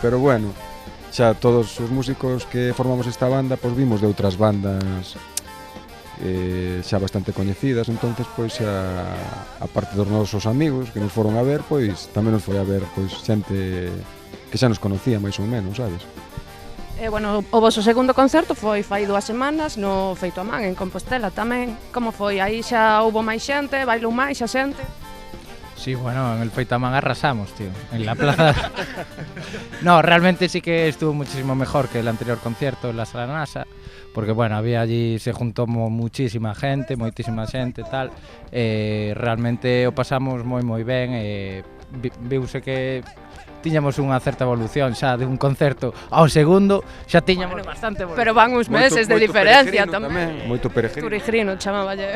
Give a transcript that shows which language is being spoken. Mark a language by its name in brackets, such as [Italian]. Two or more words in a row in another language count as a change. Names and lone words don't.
[Galician] Pero bueno, xa todos os músicos que formamos esta banda pois vimos de outras bandas xa bastante coñecidas, entonces pois xa a parte dos nosos amigos que nos foron a ver, pois tamén nos foi a ver pois xente que xa nos conocía máis ou menos, sabes? Bueno, o vosso segundo concerto foi fai 2 semanas no Feito a Man, en Compostela tamén. Como foi? Aí xa houbo máis xente, bailou máis a xente? [Spanish] Sí, bueno, en el Feito a Man arrasamos, tío, en la plaza. No, realmente sí que estuvo muchísimo mejor que el anterior concierto en la Sala NASA, porque bueno, había allí, se juntó muchísima xente, [Galician] moitísima xente, [Spanish] tal. [Galician] Realmente o pasamos moi ben, viuse que tiñamos unha certa evolución xa de un concerto ao segundo, xa tiñamos bastante evolución. Pero van uns meses de diferencia tamén. Moito peregrino. Turigrino, chamaballe.